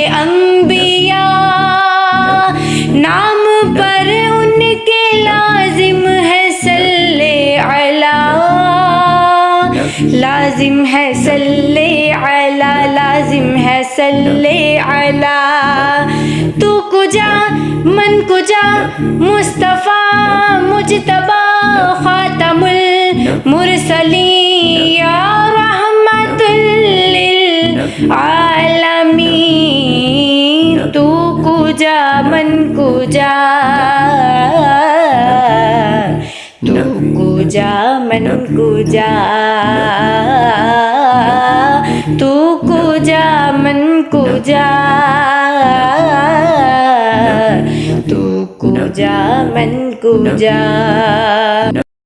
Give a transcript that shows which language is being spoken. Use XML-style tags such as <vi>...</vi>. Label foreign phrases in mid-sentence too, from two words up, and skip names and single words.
<ur>انبیاء نام پر ان کے لازم ہے</ur> <ar>صلی علی</ar> <ur>لازم ہے</ur> <ar>صلی علی</ar> <ur>لازم ہے</ur> <ar>صلی علی</ar> <fa>تو کجا من کجا</fa> <ur>مصطفیٰ مجتبیٰ</ur> <ar>خاتم المرسلین یا رحمت</ar> <fa>للعالمین تو کجا من کجا تو کجا من کجا تو کجا من کجا تو کجا من کجا</fa>